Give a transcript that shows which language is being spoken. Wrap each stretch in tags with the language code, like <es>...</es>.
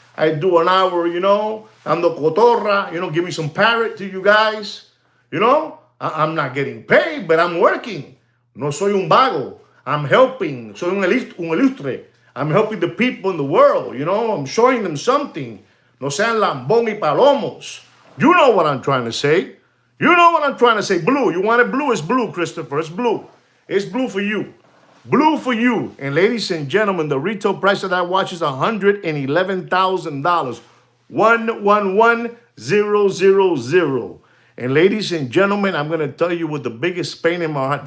<en>I do an hour, you know,</en> <es>ando cotorra,</es> <en>you know, give me some parrot to you guys. You know, I'm not getting paid, but I'm working.</en> <es>No soy un vago.</es> <en>I'm helping.</en> <es>Soy un ilustre.</es> <en>I'm helping the people in the world, you know. I'm showing them something.</en> <es>No sean lambón y palomos.</es> <en>You know what I'm trying to say. You know what I'm trying to say. Blue. You want it blue? It's blue, Christopher. It's blue. It's blue for you. Blue for you. And ladies and gentlemen, the retail price of that watch is $111,000. 111000. And ladies and gentlemen, I'm going to tell you with the biggest pain in my heart.</en>